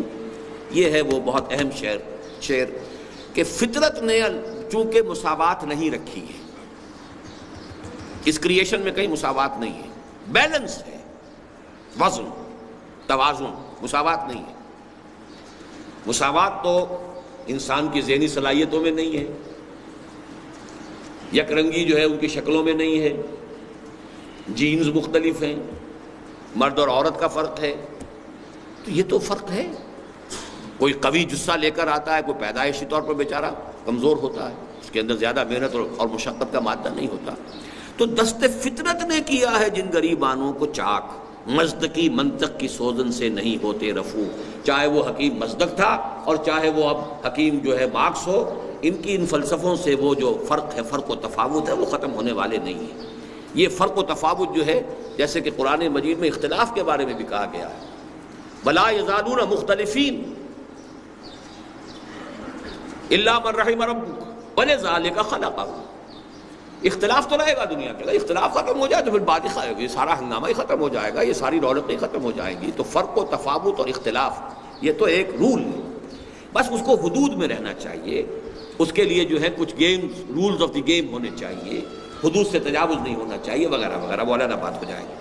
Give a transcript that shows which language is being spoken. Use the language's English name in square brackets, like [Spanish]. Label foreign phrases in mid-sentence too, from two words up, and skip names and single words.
[Urdu] یہ ہے وہ بہت اہم شعر کہ فطرت نے چونکہ مساوات نہیں رکھی ہے، اس کریشن میں کہیں مساوات نہیں ہے، بیلنس ہے، وزن، توازن، مساوات نہیں ہے۔ مساوات تو انسان کی ذہنی صلاحیتوں میں نہیں ہے، یک رنگی جو ہے ان کی شکلوں میں نہیں ہے، جینز مختلف ہیں، مرد اور عورت کا فرق ہے، تو یہ تو فرق ہے۔ کوئی قوی جثہ لے کر آتا ہے، کوئی پیدائشی طور پر بیچارہ کمزور ہوتا ہے، اس کے اندر زیادہ محنت اور مشقت کا مادہ نہیں ہوتا۔ تو دست فطرت نے کیا ہے جن غریبانوں کو چاک، مزدقی منطق کی سوزن سے نہیں ہوتے رفو۔ چاہے وہ حکیم مزدق تھا اور چاہے وہ اب حکیم جو ہے مارکس ہو، ان کی ان فلسفوں سے وہ جو فرق ہے، فرق و تفاوت ہے، وہ ختم ہونے والے نہیں ہیں۔ یہ فرق و تفاوت جو ہے، جیسے کہ قرآن مجید میں اختلاف کے بارے میں بھی کہا گیا ہے، [Arabic] وَلَا يَزَالُونَ مُخْتَلِفِينَ إِلَّا مَن رَحِمَ رَبُّكَ وَلِذَلِكَ خَلَقَهُمْ۔ [Urdu] اختلاف تو رہے گا دنیا کے، اختلاف ختم ہو جائے تو پھر بات ہی، یہ سارا ہنگامہ ہی ختم ہو جائے گا، یہ ساری رونقیں ختم ہو جائیں گی۔ تو فرق و تفاوت اور اختلاف یہ تو ایک رول ہے، بس اس کو حدود میں رہنا چاہیے۔ اس کے لیے جو ہے کچھ گیمز، [English] rules of the game [Urdu] ہونے چاہیے، حدود سے تجاوز نہیں ہونا چاہیے، وغیرہ وغیرہ، وہ علیحدہ بات ہو جائے گی۔